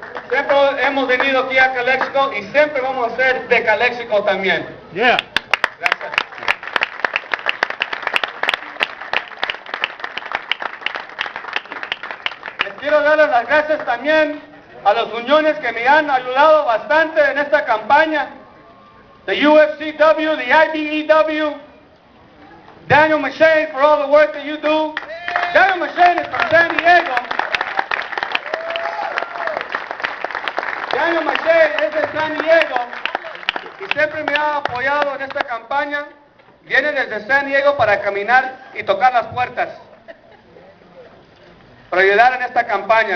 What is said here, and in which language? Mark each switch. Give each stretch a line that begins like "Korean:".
Spanish: Siempre hemos venido aquí a Calexico y siempre vamos a ser de Calexico también.
English: Yeah.
Spanish: Gracias. Les quiero dar las gracias también a las uniones que me han ayudado bastante en esta campaña.
English: The UFCW, the IBEW, Daniel Machine for all the work that you do. Daniel Machine is from San Diego.
Spanish: Daniel Machine es de San Diego y siempre me ha apoyado en esta campaña. Viene desde San Diego para caminar y tocar las puertas, para ayudar en esta campaña.